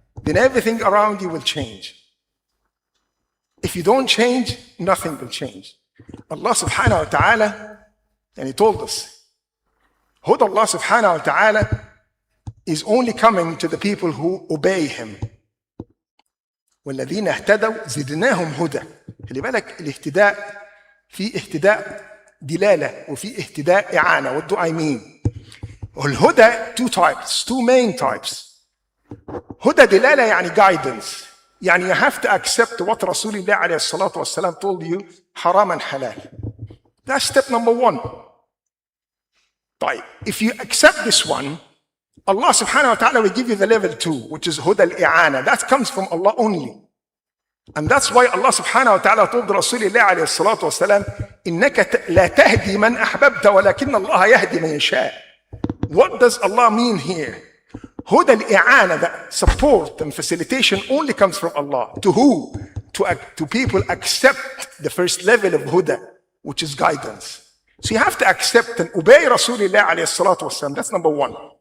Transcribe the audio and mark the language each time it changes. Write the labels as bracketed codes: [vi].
[en] Then everything around you will change. If you don't change, nothing will change. Allah subhanahu wa ta'ala, and He told us, Huda Allah subhanahu wa ta'ala is only coming to the people who obey Him. [ar] وَالَّذِينَ اهْتَدَوْا زِدْنَاهُمْ هُدًى. خلي بالك الاهتداء في اهتداء دلالة وفي اهتداء إعانة. [en] What do I mean? والهدى two main types. [ar] هدى دلالة يعني guidance. [en] You have to accept what Rasulullah عليه الصلاة والسلام told you, haram and halal. That's step number one. طيب, if you accept this one, Allah subhanahu wa ta'ala will give you the level 2, which is huda al-i'ana. That comes from Allah only. [ar] And that's why Allah subhanahu wa ta'ala told Rasulullah عليه الصلاة والسلام, إنك لا تهدي من أحببت ولكن الله يهدي من يشاء. [en] What does Allah mean here? Huda al-i'ana, that support and facilitation only comes from Allah. To who? To people accept the first level of huda, which is guidance. So you have to accept and obey Rasulullah alayhi salatu wasalam. That's number one.